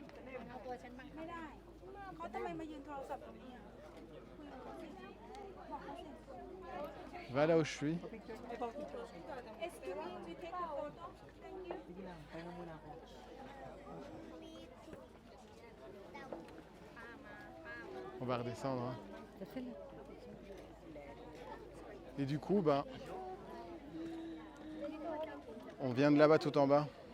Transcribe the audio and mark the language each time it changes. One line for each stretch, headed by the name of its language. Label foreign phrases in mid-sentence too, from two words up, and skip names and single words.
Thai: ไม่ได้เขาทำไมมายืนโทรศัพท์ตรงนี้อ่ะคุยกับเขาสิบอกเขาสิ
French: Va là où je suis.
English: Excuse me, we take a photo. Thank you.
Filipino: Sige lang, pahinga muna ako.
French: On va redescendre. Hein. Fais-le. Et du coup, ben, on vient de là-bas tout en bas.